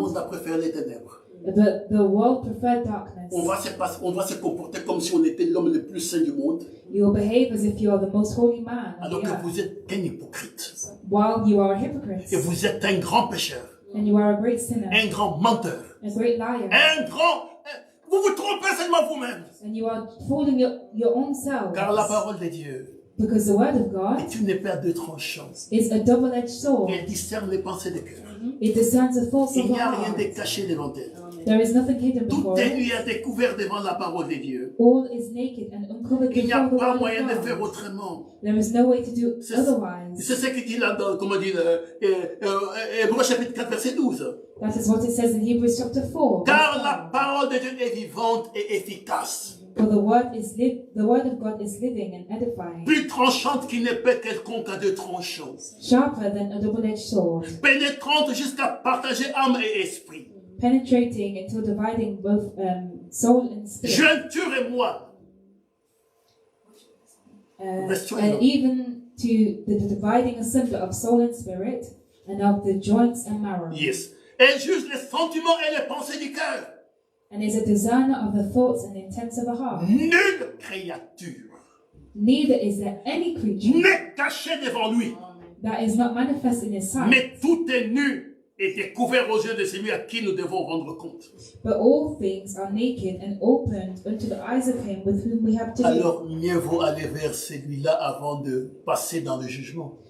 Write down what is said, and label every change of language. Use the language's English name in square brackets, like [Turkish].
[French] monde a préféré les ténèbres. [English] but the world preferred darkness. [French] On va se comporter comme si on était l'homme le plus saint du monde, [English] You will behave as if you are the most holy man on [French] alors [English] the [French] que [English] earth, [French] vous êtes qu'un hypocrite. [English] while you are a hypocrite, [French] Et vous êtes un grand pécheur, [English] and you are a great sinner, [French] un grand menteur, [English] a great liar, [French] un grand... Vous vous trompez seulement vous-même. [English] and you are fooling your own self. [French] Car la parole de Dieu [English] Because the word of God [French] est une épée à deux tranchants. [English] is a double-edged sword. [French] Elle discerne les pensées des cœurs. [English] It discerns the thoughts [French] Il [English] of [French] n'y [English] the [French] a rien [English] heart. [French] de caché devant elle. [English] There is nothing hidden [French] Tout [English] before [French] est [English] it. [French] nu à découvert devant la parole de Dieu. [English] All is naked and uncovered [French] Il n'y a [English] before the [French] pas [English] word [French] moyen de [English] of [French] faire [English] God. [French] autrement. [English] There is no way to do [French] C'est [English] otherwise. [French] c'est ce qu'il dit là dans, comment dire, Hébreux chapitre 4, verset 12. [English] That is what it says in Hebrews chapter 4. [French] Car la parole de Dieu est vivante et efficace, [English] For the word of God is living and edifying, [French] plus tranchante qu'une épée quelconque à deux tranchants, [English] sharper than a double-edged sword, [French] pénétrante jusqu'à partager âme et esprit, [English] penetrating until dividing both soul and spirit, [French] jointure et moelle, [English] and even to the dividing asunder of soul and spirit, and of the joints and marrow, yes. [French] Elle juge les sentiments et les pensées du cœur. [English] and is a discerner of the thoughts and intents of the heart. [French] Nulle créature [English] Neither is there any creature [French] n'est cachée devant lui. [English] that is not manifest in his sight. [French] Mais tout est nu et découvert aux yeux de celui à qui nous devons rendre compte. [English] But all things are naked and opened unto the eyes of him with whom we have to do. [French] Alors, mieux vaut aller vers celui-là avant de passer dans le jugement.